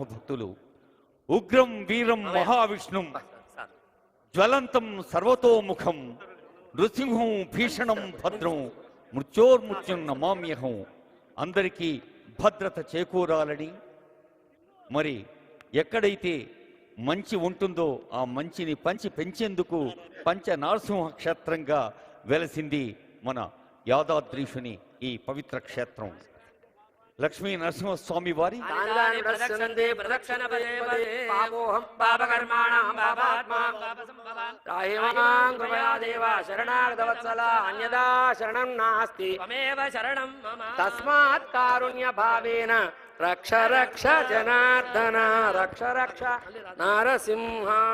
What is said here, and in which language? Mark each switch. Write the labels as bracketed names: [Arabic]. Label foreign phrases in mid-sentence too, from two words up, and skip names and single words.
[Telugu] భక్తులు [Sanskrit] उग्रं वीरं महाविष्णुं ज्वलन्तं सर्वतोमुखं नृसिंहं भीषणं भद्रं मृत्योर्मृत्युं नमाम्यहं [Telugu] అందరికీ భద్రత చేకూరాలని, మరి ఎక్కడైతే మంచి ఉంటుందో ఆ మంచిని పంచి పెంచేందుకు పంచ నరసింహ క్షేత్రంగా వెలసింది మన యాదాద్రీషుని ఈ పవిత్ర క్షేత్రం. లక్ష్మీ నరసింహస్వామి వారి [Sanskrit] तानि प्रदक्षन्ते प्रदक्षिण पदे पदे पापोऽहं पापकर्माणां पापात्मा त्राहि मां कृपया देव शरणागतवत्सला अन्यदा शरणं नास्ति त्वमेव शरणं मम तस्मात् कारुण्यभावेन रक्ष रक्ष जनार्दन रक्ष रक्ष नारसिंह